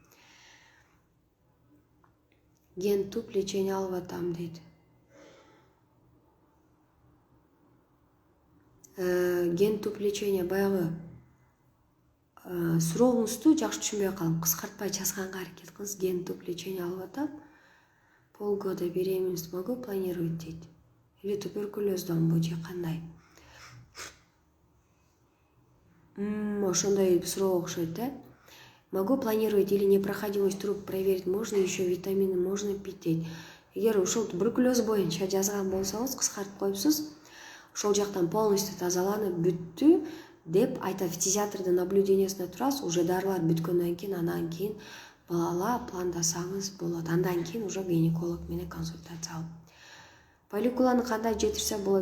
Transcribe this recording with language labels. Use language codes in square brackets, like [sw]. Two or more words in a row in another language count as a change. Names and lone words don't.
[ky] Ген туп лечение алып атам дейт. Ген туп лечение баягы сурооңузду жакшы түшүнбөй калдым. Кыскартпай жазганга аракет кылыңыз. Ген туп лечение алып атам. [ru] Полгода беременность могу планировать дейт. [ky] Или туберкулездонбу же кандай? Ошондой суроо окшойт, да? [ru] Могу планировать или непроходимость труб проверить можно, еще витамины можно пить дейт. [ky] Эгер ушул туберкулез боюнча жазган болсоңуз, кыскартып коюпсуз, ошол жактан полностью тазаланып бүттү деп айтат. Фтизиатрдын наблюдениясына турасыз, уже дарылар бүткөндөн кийин, андан кийин бала пландасаңыз болот. Андан кийин уже гинеколог менен консультация алып. Поликуланы кандай жетирсе болот?